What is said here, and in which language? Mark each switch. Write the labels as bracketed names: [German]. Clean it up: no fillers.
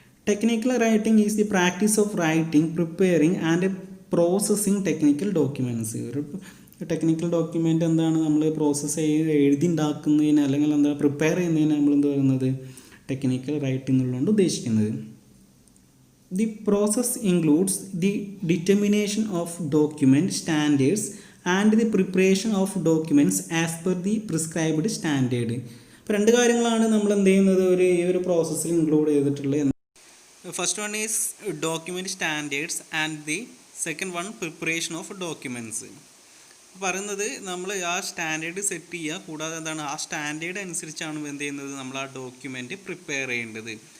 [English] Technical writing is the practice of writing, preparing and processing technical documents. [Malayalam] ഒരു technical document എന്താണ്, നമ്മൾ process എഴുതി ഉണ്ടാക്കുന്നതിന് അല്ലെങ്കിൽ എന്താ പ്രിപ്പയർ ചെയ്യുന്നതിന് നമ്മൾ എന്ത് പറയുന്നത്, ടെക്നിക്കൽ റൈറ്റിംഗ് എന്നുള്ളതുകൊണ്ട് ഉദ്ദേശിക്കുന്നത്. [English] The process includes the determination of document standards and the preparation of documents as per the prescribed standard. [Malayalam] ഇപ്പോൾ രണ്ട് കാര്യങ്ങളാണ് നമ്മൾ എന്ത് ചെയ്യുന്നത് ഈ ഒരു പ്രോസസ്സിൽ ഇൻക്ലൂഡ് ചെയ്തിട്ടുള്ളത്. [English] First one is document standards and the second one preparation of documents. [Malayalam] പറയുന്നത് നമ്മൾ ആ സ്റ്റാൻഡേർഡ് സെറ്റ് ചെയ്യുക, കൂടാതെ എന്താണ് ആ സ്റ്റാൻഡേർഡ് അനുസരിച്ചാണ് എന്ത് ചെയ്യുന്നത് നമ്മൾ ആ ഡോക്യുമെൻറ്റ് പ്രിപ്പയർ ചെയ്യേണ്ടത്.